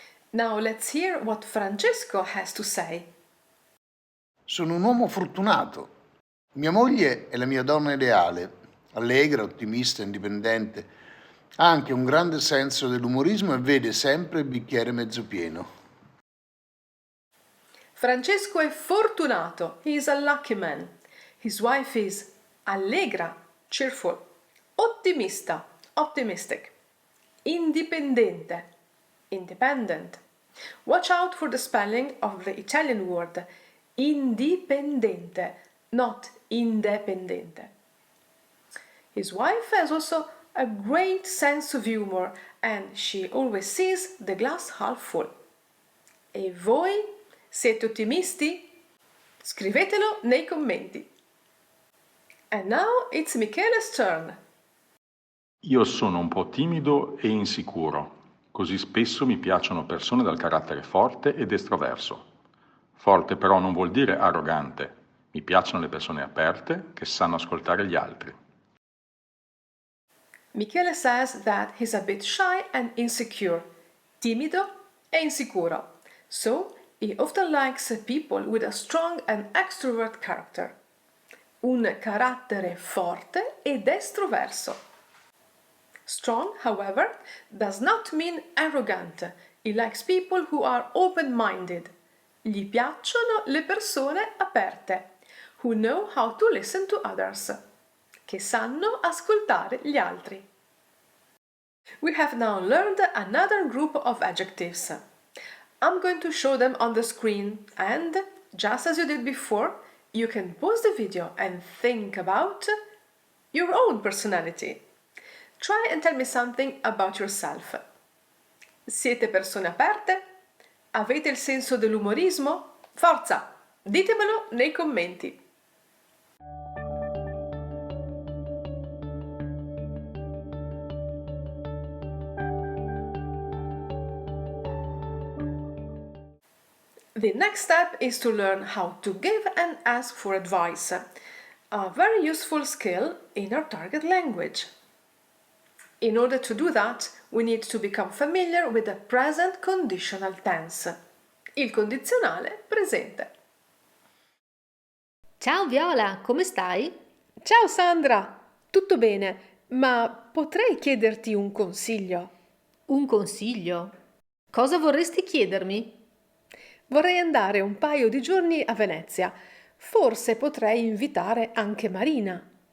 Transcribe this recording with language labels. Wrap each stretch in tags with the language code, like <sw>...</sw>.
<en>Now let's hear what Francesco has to say.</en> <it>Sono un uomo fortunato. Mia moglie è la mia donna ideale, allegra, ottimista, indipendente. Ha anche un grande senso dell'umorismo e vede sempre il bicchiere mezzo pieno. Francesco è fortunato.</it> <en>He is a lucky man. His wife is allegra, cheerful, ottimista, optimistic, indipendente, independent. Watch out for the spelling of the Italian word indipendente, not independente. His wife has also a great sense of humor and she always sees the glass half full.</en> <it>E voi siete ottimisti? Scrivetelo nei commenti.</it> <en>And now it's Michele's turn.</en> <it>Io sono un po' timido e insicuro, così spesso mi piacciono persone dal carattere forte ed estroverso. Forte però non vuol dire arrogante. Mi piacciono le persone aperte che sanno ascoltare gli altri.</it> <en>Michele says that he's a bit shy and insecure,</en> <it>timido e insicuro.</it> <en>So he often likes people with a strong and extrovert character.</en> <it>Un carattere forte ed estroverso.</it> <en>Strong, however, does not mean arrogant. He likes people who are open-minded.</en> <it>Gli piacciono le persone aperte,</it> <en>who know how to listen to others,</en> <it>che sanno ascoltare gli altri.</it> <en>We have now learned another group of adjectives. I'm going to show them on the screen and, just as you did before, you can pause the video and think about your own personality. Try and tell me something about yourself.</en> <it>Siete persone aperte? Avete il senso dell'umorismo? Forza, ditemelo nei commenti.</it> <en>The next step is to learn how to give and ask for advice, a very useful skill in our target language. In order to do that, we need to become familiar with the present conditional tense,</en> <it>il condizionale presente. Ciao Viola, come stai? Ciao Sandra, tutto bene, ma potrei chiederti un consiglio? Un consiglio? Cosa vorresti chiedermi? Vorrei andare un paio di giorni a Venezia. Forse potrei invitare anche Marina.</it>